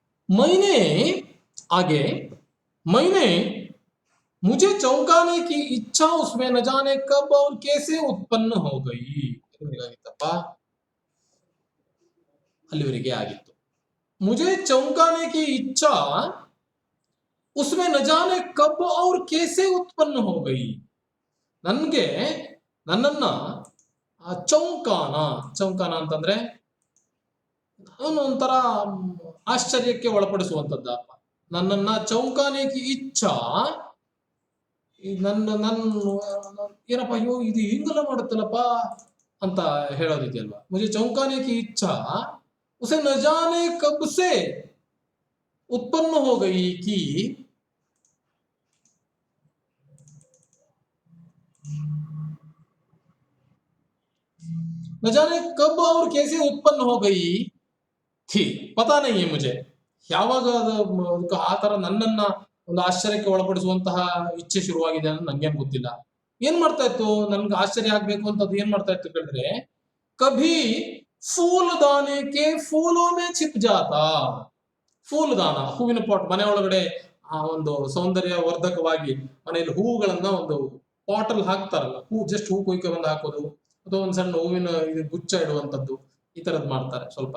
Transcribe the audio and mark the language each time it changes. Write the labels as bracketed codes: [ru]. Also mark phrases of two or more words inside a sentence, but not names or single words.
[hi] मैंने आगे मैंने मुझे चौंकाने की इच्छा उसमें न जाने कब और कैसे उत्पन्न हो गई. [kn] ಏನಾಗಿತ್ತಪ್ಪ ಅಲ್ಲಿವರೆಗೆ ಆಗಿತ್ತು. [hi] मुझे चौंकाने की इच्छा उसमें न जाने कब और कैसे उत्पन्न हो गई. [kn] ನನಗೆ ನನ್ನನ್ನ ಚೌಂಕಾನ ಚೌಂಕಾನ ಅಂತಂದ್ರೆ ಅವನು ಒಂಥರ ಆಶ್ಚರ್ಯಕ್ಕೆ ಒಳಪಡಿಸುವಂತದ್ದಪ್ಪ. ನನ್ನನ್ನ [hi] चौंकाने की इच्छा [kn] ನನ್ನ ಏನಪ್ಪ ಅಯ್ಯೋ ಇದು ಹಿಂಗೆಲ್ಲ ಮಾಡುತ್ತಲ್ಲಪ್ಪ ಅಂತ ಹೇಳೋದಿದೆಯಲ್ವಾ. [hi] ಮುझे चौंकाने की इच्छा उसे न जाने कब से उत्पन्न हो गई कि न जाने कब और कैसे उत्पन्न हो गई थी. पता नहीं है मुझे [kn] ಯಾವಾಗ ಅದು ಆ ತರ ನನ್ನನ್ನ ಒಂದು ಆಶ್ಚರ್ಯಕ್ಕೆ ಒಳಪಡಿಸುವಂತಹ ಇಚ್ಛೆ ಶುರುವಾಗಿದೆ ಅಂತ ನಂಗೇನ್ ಗೊತ್ತಿಲ್ಲ. ಏನ್ ಮಾಡ್ತಾ ಇತ್ತು ನನ್ಗೆ ಆಶ್ಚರ್ಯ ಆಗ್ಬೇಕು ಅಂತ ಅದು ಏನ್ ಮಾಡ್ತಾ ಇತ್ತು ಕೇಳಿದ್ರೆ, [hi] कभी फूलदानक्के फूलोंमें छिप जाता. [kn] ಫೂಲದಾನ ಹೂವಿನ ಪಾಟ್ ಮನೆ ಒಳಗಡೆ ಒಂದು ಸೌಂದರ್ಯ ವರ್ಧಕವಾಗಿ ಮನೆಯಲ್ಲಿ ಹೂವುಗಳನ್ನ ಒಂದು ಪಾಟಲ್ ಹಾಕ್ತಾರಲ್ಲ, ಹೂ ಜಸ್ಟ್ ಹೂ ಕೊಯ್ಕೆ ಬಂದು ಹಾಕೋದು ಅಥವಾ ಒಂದ್ ಸಣ್ಣ ಹೂವಿನ ಇದು ಗುಚ್ಚ ಇಡುವಂತದ್ದು ಈ ತರದ್ ಮಾಡ್ತಾರೆ ಸ್ವಲ್ಪ.